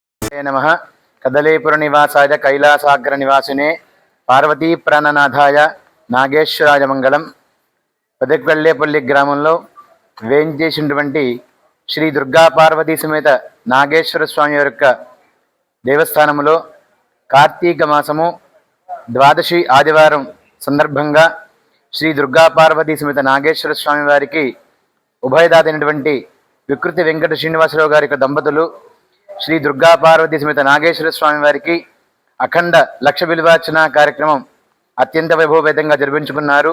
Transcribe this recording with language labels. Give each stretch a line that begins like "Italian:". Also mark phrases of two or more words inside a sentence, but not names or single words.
Sanskrit: नमः। कदलीपुर निवासाय कैलासाग्र निवासिने पार्वती प्राणनाथाय नागेश्वराय मंगलम।
Telugu: పెదకళ్ళేపల్లి గ్రామంలో వేంచేసినటువంటి శ్రీ దుర్గా పార్వతీ సమేత నాగేశ్వర స్వామి యొక్క దేవస్థానంలో కార్తీక మాసము ద్వాదశి ఆదివారం సందర్భంగా శ్రీ దుర్గా పార్వతీ సమేత నాగేశ్వర స్వామి వారికి ఉభయదాతైనటువంటి వికృతి వెంకట శ్రీనివాసరావు గారి యొక్క దంపతులు శ్రీ దుర్గా పార్వతీ సమేత నాగేశ్వర స్వామి వారికి అఖండ లక్ష బిల్వార్చన కార్యక్రమం అత్యంత వైభవపేతంగా జరిపించుకున్నారు।